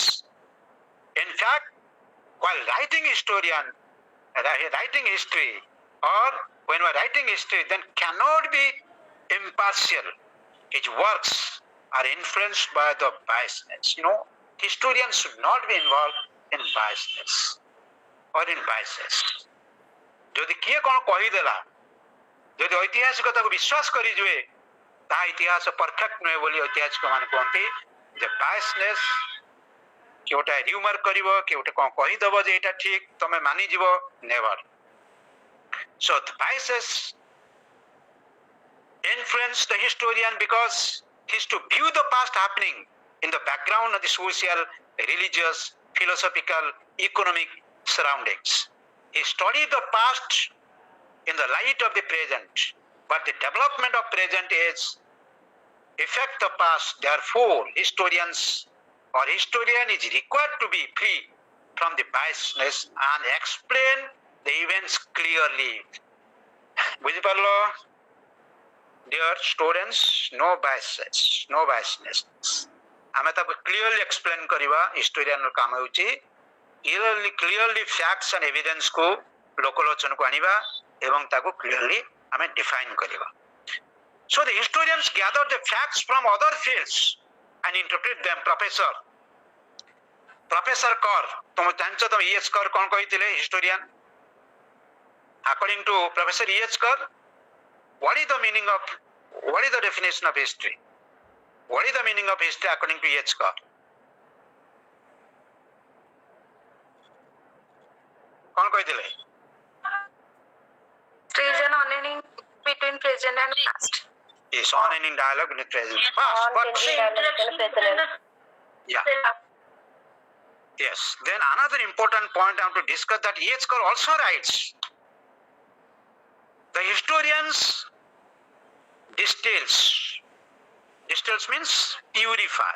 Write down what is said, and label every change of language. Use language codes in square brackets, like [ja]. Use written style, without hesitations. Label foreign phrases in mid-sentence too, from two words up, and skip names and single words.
[en] In fact, while writing history, or when we are writing history, then cannot be impartial. His works are influenced by the biasness. Historians should not be involved in biasness or in biases. [or] যদি কিଏ କ'ଣ କହିଦେଲା, ଯଦି ଐତିହାସିକତାକୁ ବିଶ୍ୱାସ କରିଯିବେ, ତାହା ଇତିହାସ ପରଫେକ୍ଟ ନୁହେଁ ବୋଲି ଐତିହାସିକ ମାନେ କୁହନ୍ତି। ଯେ ବାୟସନେସ୍ କିଏ ଗୋଟେ ରିୟୁମର କରିବ, କିଏ ଗୋଟେ କ'ଣ କହିଦେବ ଯେ ଏଇଟା ଠିକ, ତମେ ମାନିଯିବ, ନେଭର। [en] So the biases influence the historian because he is to view the past happening in the background of the social, religious, philosophical, economic surroundings. He studied the past in the light of the present, but the development of present is affect the past. Therefore, historian is required to be free from the biasness and explain the events clearly. [or] বুঝিপারলো? [en] Dear students, no biasness. [or] ଆମେ ତାକୁ [en] clearly explain [or] କରିବା historian ର କାମ ହେଉଛି [en] clearly facts and evidence [or] କୁ ଲୋକଲୋଚନକୁ ଆଣିବା ଏବଂ ତାକୁ clearly ଆମେ define କରିବା. [en] So the historians gather the facts from other fields and interpret them. Professor Kar, [or] ତମେ ଜାଣିଛ ତମେ E.H. Kar କ'ଣ କହିଥିଲେ historian? [en] According to Professor E.H. Kar, what is the definition of history? What is the meaning of history according to E.H. Kar? [or] କ'ଣ କହିଥିଲେ? [en] History is an unending between present and past. Yes, unending dialogue with present past. Yeah. Yes. Then another important point I want to discuss that E.H. Kar also writes, the historians distills means purify.